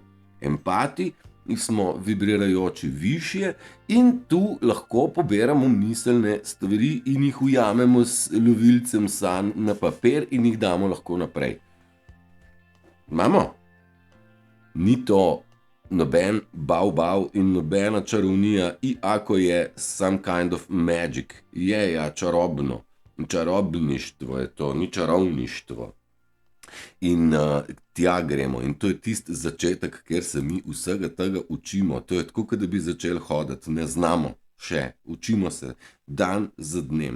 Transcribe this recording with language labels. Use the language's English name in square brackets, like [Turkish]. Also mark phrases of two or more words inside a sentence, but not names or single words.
[Slovenian] Empati smo vibrirajoči višje in tu lahko poberamo miselne stvari in jih ujamemo s lovilcem sanj na papir in jih damo lahko naprej. Imamo? Ni to noben bav in nobena čarovnija, ako je [English] some kind of magic. [Slovenian] Je ja čarobno. Čarobništvo je to, ni čarovništvo. In tja gremo. In to je tisti začetek, kjer se mi vsega tega učimo. To je tako, kot da bi začeli hoditi. Ne znamo še. Učimo se dan za dnem.